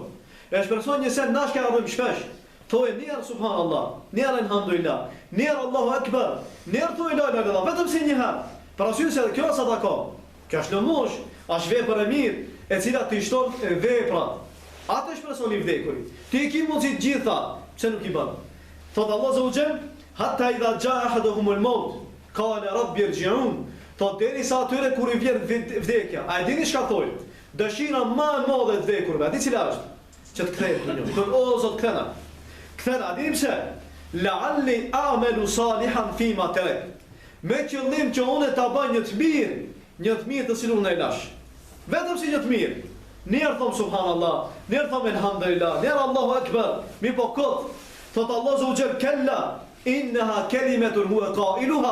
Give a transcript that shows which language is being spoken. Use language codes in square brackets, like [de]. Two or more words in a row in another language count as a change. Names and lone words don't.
[sq] E shpreson një sen nash që arrim shpesh. Thonë njerë subhanallah, njerë alhamdulillah, njerë [ar] الله أكبر, [sq] njerë thonë [ar] لا إله إلا الله, [sq] vetëm si një herë. Për arsye se kjo është sadaka. Kjo është lëmosh, është vepër e mirë, e cila të shton veprat. Atë shpreson i vdekurit. Ti e ke mundësi të gjitha, pse nuk i bën? [ar] Thot الله عز وجل حتى إذا جاء أحدهم الموت قال رب ارجعون. [sq] Thot derisa atyre kur i vjen vdekja, a e dini çka thojnë? Dëshira më e madhe e vdekurve, a di cila është? Që të kthehet në një. Thot o Zot kthena. Kthena, a dini pse? [ar] لعلي أعمل صالحا فيما تركت. [sq] Me qëllim që unë ta bëj një të mirë të cilën unë e lash. Vetëm si një të mirë. Njerë thom subhanallah, njerë thom elhamdulillah, njerë [ar] الله أكبر. [sq] Mi po kot. [ar] Thot الله عز وجل كلا إنها كلمة هو قائلها.